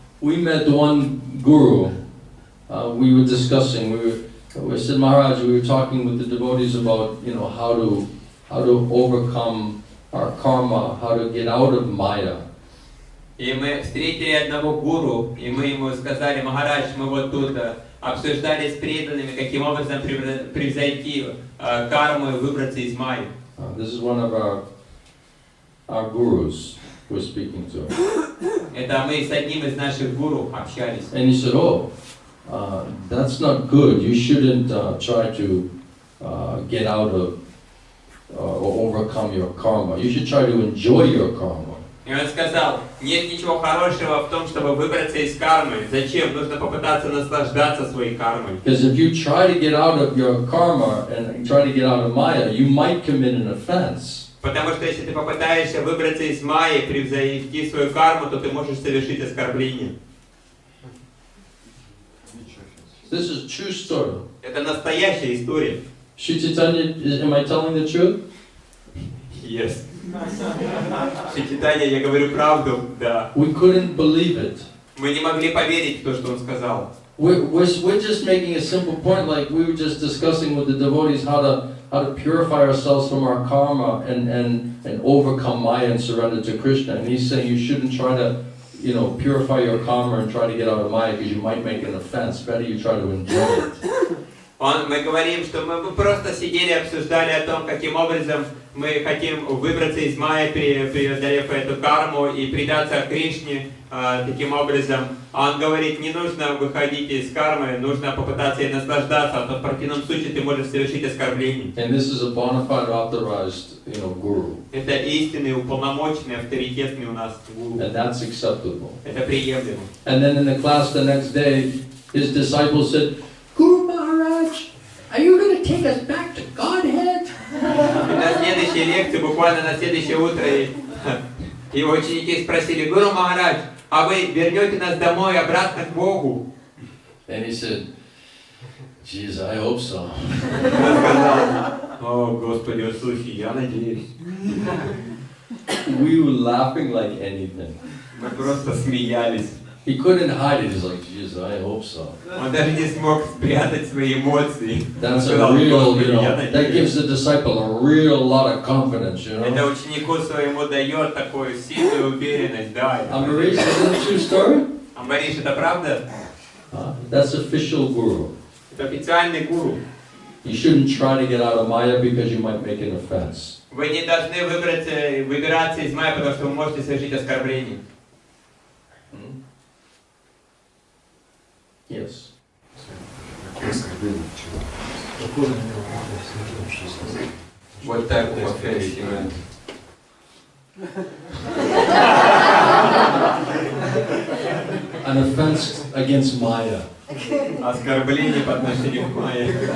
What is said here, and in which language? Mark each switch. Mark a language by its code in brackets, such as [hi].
[en] We met one guru. We were discussing. We said, Maharaj, we were talking with the devotees about, how to overcome our karma, how to get out of Maya. [ru] И мы встретили одного гуру, и мы ему сказали: "Махарадж, мы вот тут обсуждали с преданными, каким образом превзойти карму и выбраться из майи." [en] This is one of our gurus we're speaking to. [ru] Это мы с одним из наших гуру общались. [en] And he said, that's not good. You shouldn't try to get out of or overcome your karma. You should try to enjoy your karma. [ru] И он сказал: "Нет ничего хорошего в том, чтобы выбраться из кармы. Зачем? Нужно попытаться наслаждаться своей кармой. [en] Because if you try to get out of your karma and try to get out of Maya, you might commit an offense. [ru] Потому что если ты попытаешься выбраться из майи, превзойти свою карму, то ты можешь совершить оскорбление. [en] This is a true story. [ru] Это настоящая история. [en] Sri Caitanya, am I telling the truth? Yes. [ru] Шри Чайтанья, я говорю правду, да. [en] We couldn't believe it. [ru] Мы не могли поверить в то, что он сказал. [en] We're just making a simple point, like we were just discussing with the devotees how to purify ourselves from our karma and overcome Maya and surrender to Krishna. And he's saying you shouldn't try to, purify your karma and try to get out of Maya because you might make an offense. Better you try to enjoy it. [ru] Мы говорим, что мы просто сидели, обсуждали о том, каким образом мы хотим выбраться из майи, преодолев эту карму и предаться Кришне таким образом. А он говорит, не нужно выходить из кармы, нужно попытаться ей наслаждаться, а то в противном случае ты можешь совершить оскорбление. [en] And this is a bona fide authorized, guru. [ru] Это истинный, уполномоченный, авторитетный у нас гуру. [en] And that's acceptable. [ru] Это приемлемо. [en] And then in the class the next day, his disciples said, Guru Maharaj, are you going to take us back to Godhead? [ru] На следующей лекции, буквально на следующее утро, его ученики спросили, Гуру Махарадж, а вы вернете нас домой, обратно к Богу? [en] And he said, geez, I hope so. [ru] Он сказал, о, Господи, слушай, я надеюсь. [en] We were laughing like anything. [ru] Мы просто смеялись. [en] He couldn't hide it. He's like, geez, I hope so. [ru] Он даже не смог спрятать свои эмоции. [en] That's a real, that gives the disciple a real lot of confidence, [ru] Это ученику своему дает такую сильную уверенность, да. [en] Amarish, is that a true story? [ru] Амбариш, это правда? [en] That's official guru. [ru] Это официальный гуру. [en] You shouldn't try to get out of Maya because you might make an offense. [ru] Вы не должны выбираться из майи, потому что вы можете совершить оскорбление. [en] Yes. What type of offense you meant? An offense against Maya. [ru] Оскорбление по отношению к майе.